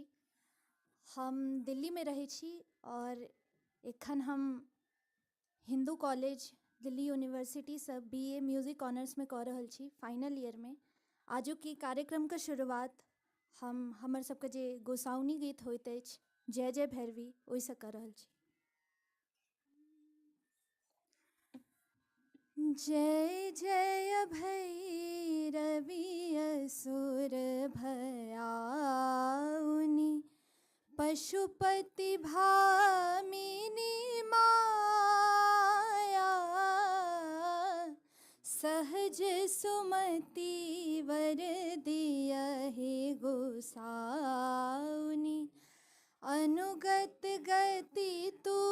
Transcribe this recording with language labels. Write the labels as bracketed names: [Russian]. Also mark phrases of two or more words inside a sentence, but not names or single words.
[Maithili] हम दिल्ली में रहै छी और एखन हम हिंदू कॉलेज दिल्ली यूनिवर्सिटी से BA [English] music honours [Maithili] में कऽ रहल छी, [English] final year [Maithili] में। आजुक ई कार्यक्रम के शुरुआत हम हमर सबके जे गोसाउनी गीत होइत अछि जय जय भैरवी ओहिसँ कऽ रहल छी। जय जय भैरवी असुर भयाउनि पशुपति भामिनी माया सहज सुमति वर दियहि गोसाउनि अनुगत गति तू